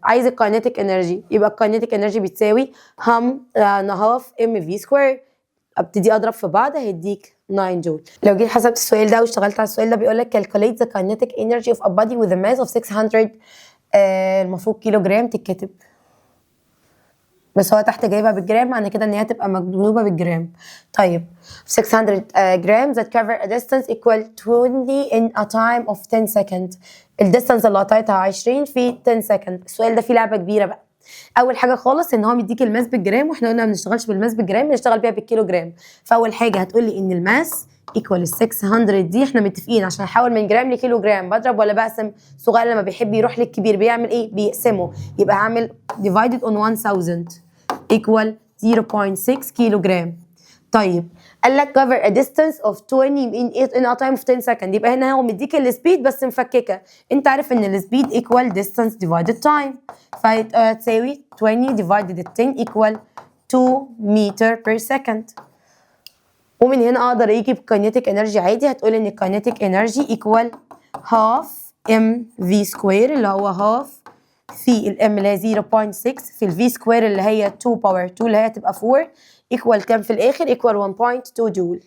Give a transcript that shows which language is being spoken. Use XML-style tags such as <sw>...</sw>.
<ar>عايز الكاينيتيك انرجي، يبقى الكاينيتيك انرجي بتساوي هاف ام في سكوير. ابتدي اضرب في بعض هيديك 9 جول. لو جيت حسبت السؤال ده واشتغلت على السؤال ده بيقول لك</ar> <en>calculate the kinetic energy of a body with a mass of 600</en> <ar>المفروض كيلو جرام تتكتب، بس هو تحت جايبها بالجرام، معنى كده ان هي تبقى مكتوبه بالجرام.</ar> <en>طيب 600 grams that cover a distance equal 20 in a time of 10 seconds.</en> <ar>الديستانس اللي قطعتها 20 في 10 سكند. السؤال ده فيه لعبه كبيره بقى. اول حاجه خالص ان هو مديك الماس بالجرام، واحنا قلنا ما بنشتغلش بالماس بالجرام، بنشتغل بيها بالكيلو جرام. فاول حاجه هتقول لي ان الماس ايكوال ال 600 دي، احنا متفقين عشان احول من جرام لكيلو جرام بضرب ولا بقسم؟ صغير لما بيحب يروح للكبير بيعمل ايه؟ بيقسمه. يبقى هعمل</ar> <en>divided on 1000 equal</en> <ar>0.6 كيلو جرام. طيب قال لك</ar> <en>cover a distance of 20 in a time of 10 second،</en> <ar>يبقى هنا هو مديك السبيد بس مفككه. انت عارف ان السبيد</ar> <en>equal distance divided time،</en> <ar>فهتساوي 20</ar> <en>divided 10 equal 2 meter per second.</en> <ar>ومن هنا اقدر اجيب kinetic energy عادي. هتقول ان</ar> <en>kinetic energy equal half mv square</en> <ar>اللي هو half في الام اللي هي 0.6 في الفي سكوير اللي هي 2 باور 2 اللي هي تبقى 4 ايكوال كام في الاخر؟ ايكوال 1.2 جول.</ar>